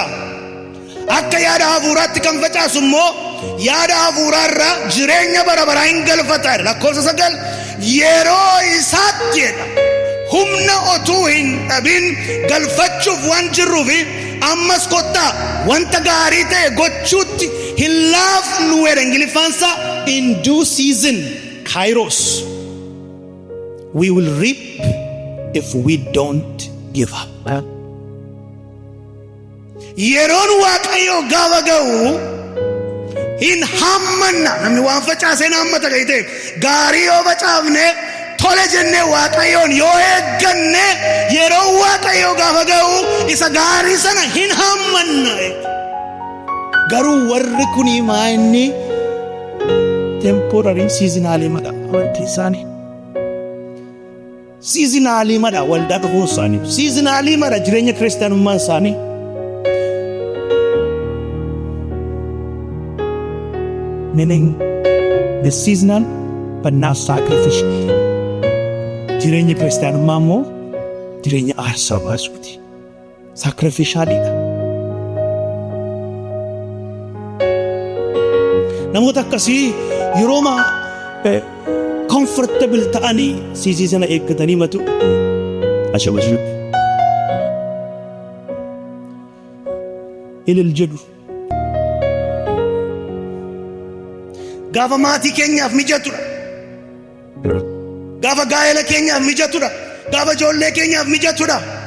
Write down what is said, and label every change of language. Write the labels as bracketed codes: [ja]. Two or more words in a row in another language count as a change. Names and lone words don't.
[om] Akka yaada hafuuraatti kan facaasu immoo yaada hafuuraarraa jireenya bara baraa hin galfata. Lakkoofsa 9 yeroo isaatti jedha humna otuu hin dhabin galfachuuf waan jirruufi ammas kottaa wanta gaarii ta'e gochuutti hin laafnu jedha Ingiliffaansa. [en] In due season, Kairos, we will reap if we don't give up. [om] Yeroon Waaqayyoo gaafa ga'u hin hammanna. Namni waan facaase hin hammata ga'ite gaarii yoo facaafne tole jennee Waaqayyoon yoo eegganne yeroo Waaqayyoo gaafa ga'u isa gaarii sana hin hammanna. Garuu warri kun maa inni temporary seasonally madha. Amantii isaanii seasonally madha. Waldaa dhufuun isaanii seasonally madha. Jireenya kiristaanummaan isaanii [en] meaning the seasonal but not sacrificial. [om] Jireenya kiristaanummaa immoo jireenya aarsaa baasuuti. Sacrificialidha. Namoota akkasii yeroo comfortable ta'anii siisii sana eeggatanii matu ashabashu ilil jedhu gaafa maatii keenyaaf mijatudha, gaafa gaa'ela keenyaaf mijatudha, gaafa ijoollee keenyaaf mijatudha.